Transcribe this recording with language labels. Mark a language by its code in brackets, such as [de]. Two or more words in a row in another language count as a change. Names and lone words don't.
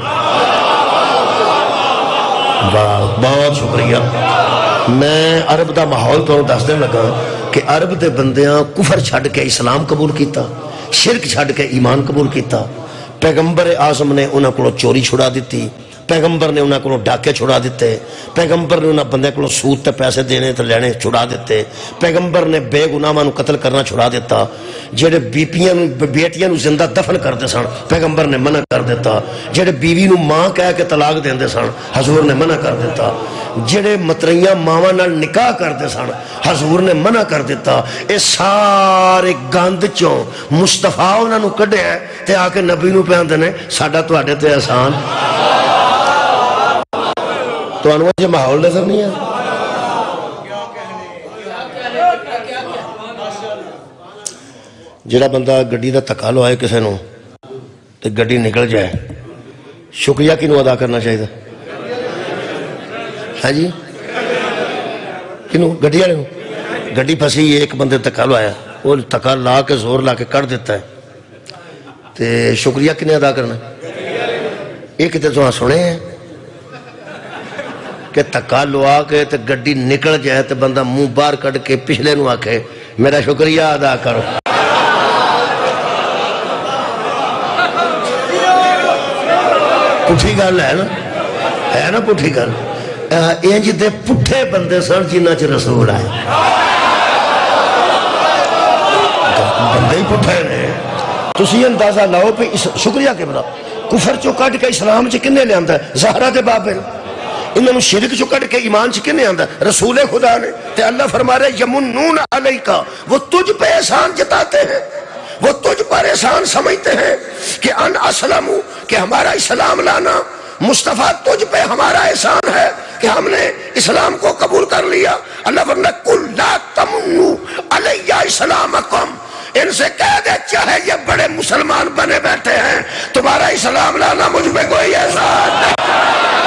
[pa] بہت شکریہ میں عرب دا ماحول تو دس دن لگا کہ عرب دے بندیاں کفر چھڑ کے اسلام قبول کیتا شرک چھڑ کے ایمان قبول کیتا پیغمبر اعظم نے انہاں کو چوری چھڑا دیتی پیغمبر نے انہاں کو ڈاکے چھڑا دیتے پیغمبر نے انہاں بندے کو سود تے پیسے دینے تے لینے چھڑا دیتے پیغمبر نے بے گناہاں نو قتل کرنا چھڑا دیتا جڑے بیٹیاں نو زندہ دفن کردے سن پیغمبر نے منع کر دیتا جڑے بیوی نو ماں کہہ کے طلاق دیندے سن حضور نے منع کر دیتا جڑے متریاں ماواں نال نکاح کردے سن حضور نے منع کر دیتا اے سارے گند چوں مصطفیٰ انہاں نو کڈیا تے آ کے نبی نو پہندے نے ساڈا تواڈے تے احسان تو انہوں یہ ماحول نظر نہیں ہے جڑا بندہ گڈی دا تکا لوائے کسے نو تے گڈی نکل جائے شکریہ کنو ادا کرنا چاہیے ہاں جی کنو گڈی والے نو گڈی پھسی ایک بندے تکا لوایا وہ تکا لا کے زور لا کے کر دیتا ہے تے شکریہ کنے ادا کرنا ایک تے تو سنے ہیں کہ تکا لوا کے تے گڈی نکل جائے تے بندہ منہ باہر کٹ کے پچھلے نو آکھے میرا شکریہ ادا کرو پٹھی گل ہے نا پٹھی گل انج دے پٹھے بندے سن جنہاں چ رسول آئے بندے ہی پٹھے نے تسی اندازہ لاؤ پہ شکریہ کے بلا کفر چو کٹ کے اسلام چ کنے لے آندا ہے زہرا تے بابل انہوں شرک چو کٹ کے ایمان چکے نہیں آندہ رسول خدا نے تے اللہ فرما رہے [ar] یمنون علیکا [ur] وہ تجھ پہ احسان جتاتے ہیں وہ تجھ پر احسان سمجھتے ہیں کہ [ar] ان اسلمو [ur] کہ ہمارا اسلام لانا مصطفیٰ تجھ پہ ہمارا احسان ہے کہ ہم نے اسلام کو قبول کر لیا اللہ فرما [ar] قل لا تمنو علیہ اسلامکم [ur] ان سے کہہ دے چاہے یہ بڑے مسلمان بنے بیٹھے ہیں تمہارا اسلام لانا مجھ پہ کوئی احسان نہیں